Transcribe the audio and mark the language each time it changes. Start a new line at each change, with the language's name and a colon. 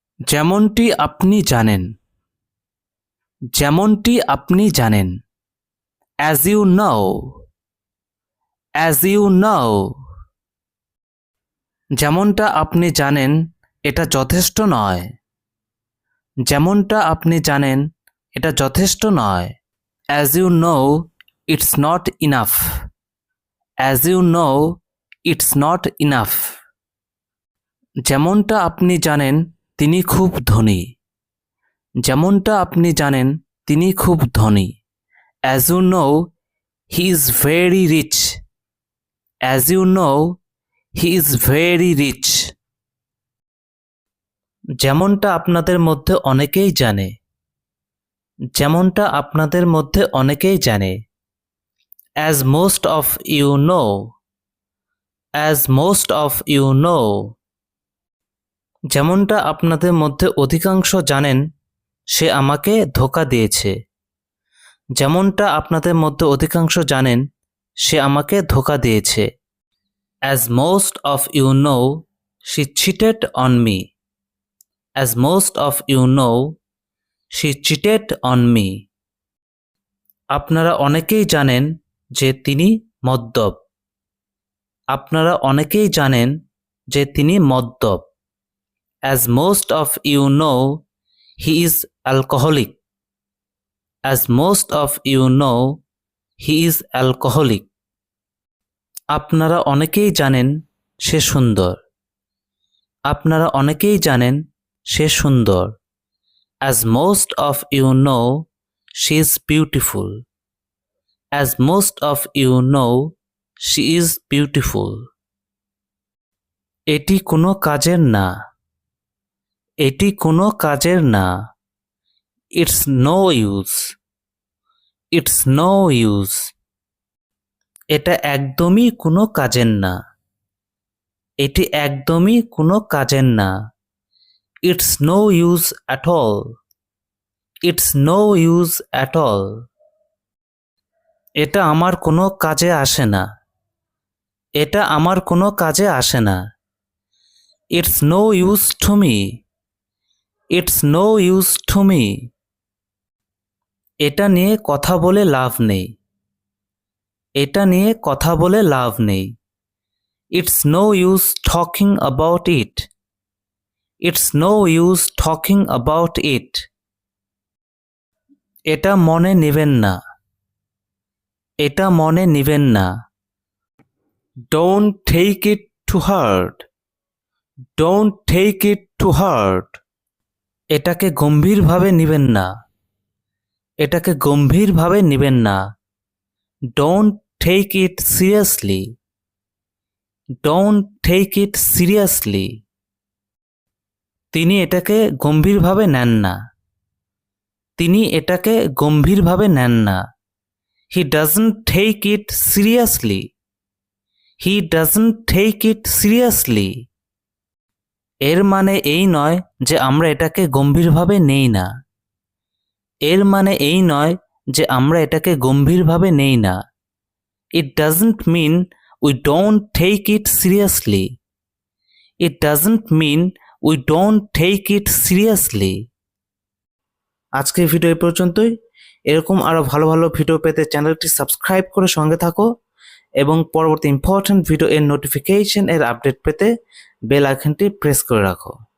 Bangla: যেমনটি আপনি জানেন, যেমনটি আপনি জানেন।
English: As you know. As you know.
Bangla: যেমনটা আপনি জানেন এটা যথেষ্ট নয়, যেমনটা আপনি জানেন এটা যথেষ্ট নয়।
English: As you know, it's not enough. As you know, it's not enough.
Bangla: যেমনটা আপনি জানেন তিনি খুব ধনী, যেমনটা আপনি জানেন তিনি খুব ধনী।
English: As you know, he is very rich. As you know, he is very rich.
Bangla: যেমনটা আপনাদের মধ্যে অনেকেই জানে, যেমনটা আপনাদের মধ্যে অনেকেই জানে।
English: As most of you know. As most of you know.
Bangla: যেমনটা আপনাদের মধ্যে অধিকাংশ জানেন সে আমাকে ধোঁকা দিয়েছে, যেমনটা আপনাদের মধ্যে অধিকাংশ জানেন সে আমাকে ধোঁকা দিয়েছে।
English: As most of you know, she cheated on me. As most of you know, she cheated on me.
Bangla: আপনারা অনেকেই জানেন যে তিনি মদ্যপ, আপনারা অনেকেই জানেন যে তিনি মদ্যপ।
English: As most of you know, he is alcoholic. As most of you know, he is alcoholic.
Bangla: আপনারা অনেকেই জানেন সে সুন্দর, আপনারা অনেকেই জানেন সে সুন্দর।
English: As most of you know, she is beautiful. As most of you know, she is beautiful.
Bangla: এটি কোনো কাজের না, এটি কোনো কাজের না।
English: It's no use. It's no use.
Bangla: এটা একদমই কোনো কাজের না, এটি একদমই কোনো কাজের না।
English: It's no use at all. It's no use at all.
Bangla: এটা আমার কোনো কাজে আসে না, এটা আমার কোনো কাজে আসে না।
English: It's no use to me. It's no use to me.
Bangla: এটা নিয়ে কথা বলে লাভ নেই, এটা নিয়ে কথা বলে লাভ নেই।
English: It's no use talking about it. It's no use talking about it.
Bangla: এটা মনে নেবেন না, এটা মনে নেবেন না।
English: Don't take it to heart. Don't take it to heart.
Bangla: এটাকে গম্ভীরভাবে নেবেন না, এটাকে গম্ভীরভাবে নেবেন না।
English: Don't take it seriously. Don't take it seriously.
Bangla: তিনি এটাকে গম্ভীরভাবে নেন না, তিনি এটাকে গম্ভীরভাবে নেন না।
English: He doesn't take it seriously. He doesn't take it seriously.
Bangla: এর মানে এই নয় যে আমরা এটাকে গম্ভীরভাবে নেই না, এর মানে এই নয় যে আমরা এটাকে গম্ভীরভাবে নেই না।
English: It doesn't mean we don't take it seriously. It doesn't mean we don't take it seriously.
Bangla: আজকের ভিডিও এই পর্যন্তই। এরকম আরো ভালো ভালো ভিডিও পেতে চ্যানেলটি সাবস্ক্রাইব করে সঙ্গে থাকো এবং পরবর্তী ইম্পর্টেন্ট ভিডিও এর নোটিফিকেশন এর আপডেট পেতে বেল আইকনটি প্রেস করে রাখো।